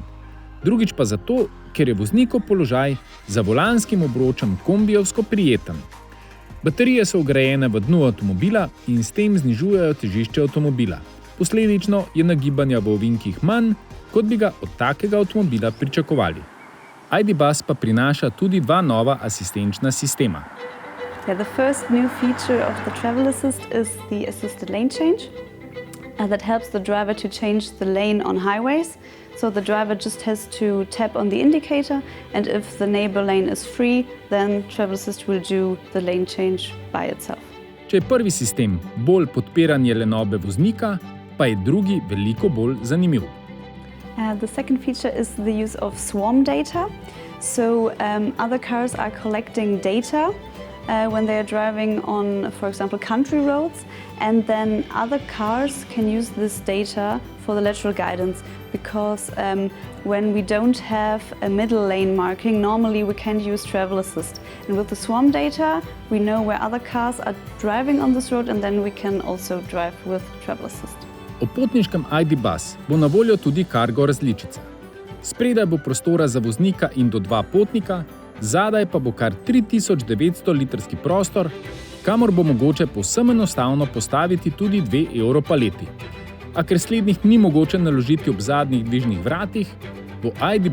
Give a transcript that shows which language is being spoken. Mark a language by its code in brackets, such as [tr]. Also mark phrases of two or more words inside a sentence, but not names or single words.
[sl] Drugič pa zato, ker je voznikov položaj za volanskim obročem kombijevsko prijeten. Baterije so vgrajene v dnu avtomobila in s tem znižujejo težišče avtomobila. Posledično je nagibanja v ovinkih manj, kot bi ga od takega avtomobila pričakovali. ID. Buzz pa prinaša tudi 2 nova asistenčna sistema. [en] The first new feature of the Travel Assist is the assisted lane change. That helps the driver to change the lane on highways. So the driver just has to tap on the indicator, and if the neighbor lane is free, then Travel Assist will do the lane change by itself. [sl] Če je prvi sistem bolj podpiranje lenobe voznika, pa je drugi veliko bolj zanimiv. [en] The second feature is the use of swarm data. So other cars are collecting data when they are driving on, for example, country roads, and then other cars can use this data for the lateral guidance, because when we don't have a middle lane marking, normally we can't use Travel Assist. And with the swarm data, we know where other cars are driving on this road, and then we can also drive with Travel Assist. [sl] O potniškem ID. Buzz bo na voljo tudi cargo različica. Spredaj bo prostora za voznika in do 2 potnika, zadaj pa bo kar 3900 litrski prostor, kamor bo mogoče povsem enostavno postaviti tudi 2 Europaleti. A ker slednjih ni mogoče naložiti ob zadnjih dvižnih vratih, bo ID.